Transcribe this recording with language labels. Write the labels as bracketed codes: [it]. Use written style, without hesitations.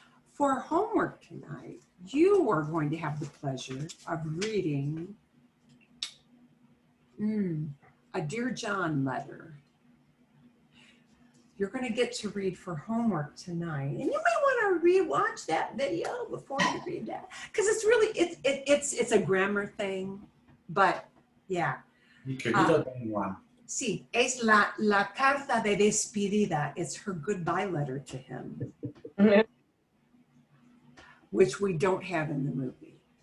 [en] For homework tonight, you are going to have the pleasure of reading a Dear John letter. You're going to get to read for homework tonight. And you might want to rewatch that video before you read that. Because it's really, it's a grammar thing, but Yeah. [es] Mi querido Don Juan. Sí, es la carta de despedida. [en] It's her goodbye letter to him, which we don't have in the movie.